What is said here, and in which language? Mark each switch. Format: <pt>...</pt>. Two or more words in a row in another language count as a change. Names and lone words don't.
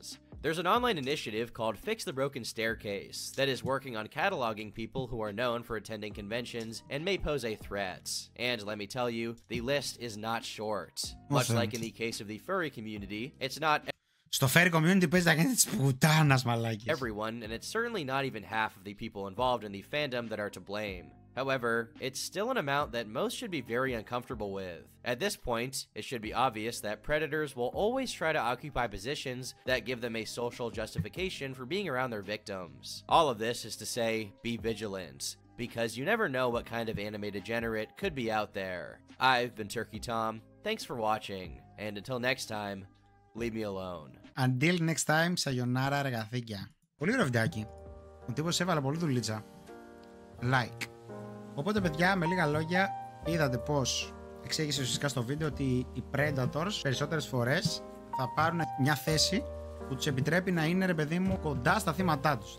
<en>There's an online initiative called Fix the Broken Staircase that is working on cataloging people who are known for attending conventions and may pose a threat. And let me tell you, the list is not short. Much like in the case of the furry community, it's not</en> <el>στο</el> <en>furry community</en> <el>παίζει τα γέννη της πουτάνας, μαλάκες.</el> <en>Everyone, and it's certainly not even half of the people involved in the fandom that are to blame. However, it's still an amount that most should be very uncomfortable with. At this point, it should be obvious that predators will always try to occupy positions that give them a social justification for being around their victims. All of this is to say, be vigilant, because you never know what kind of anime degenerate could be out there. I've been Turkey Tom, thanks for watching, and until next time, leave me alone. Until next time, sayonara</en> <el>εργαθήκια. Πολύ ωραίο βιντεάκι. Ο τύπος έβαλε πολύ δουλίτσα.</el> <en>Like.</en> <el>Οπότε, παιδιά, με λίγα λόγια, είδατε πως εξήγησε ουσιαστικά στο βίντεο ότι οι Predators περισσότερες φορές θα πάρουν μια θέση που τους επιτρέπει να είναι, ρε παιδί μου, κοντά στα θύματά τους.</el>